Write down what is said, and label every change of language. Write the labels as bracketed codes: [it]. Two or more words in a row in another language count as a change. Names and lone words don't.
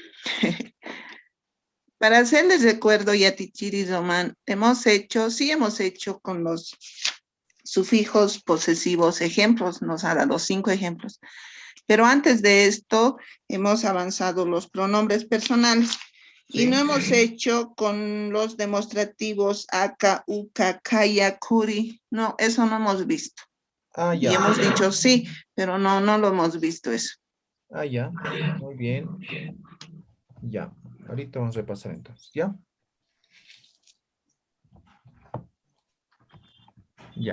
[es] Para hacerles recuerdo, Yatichiri Roman, hemos hecho con los sufijos posesivos ejemplos, nos ha dado 5 ejemplos. Pero antes de esto, hemos avanzado los pronombres personales. Sí. Y no hemos hecho con los demostrativos [ay] aka, uka, [es] kaya, kuri. No, eso no hemos visto. Ah, Y ya. hemos dicho sí, pero no lo hemos visto eso. Ah, ya. Muy bien. Ya. Ahorita vamos a repasar entonces, ¿ya? Ya.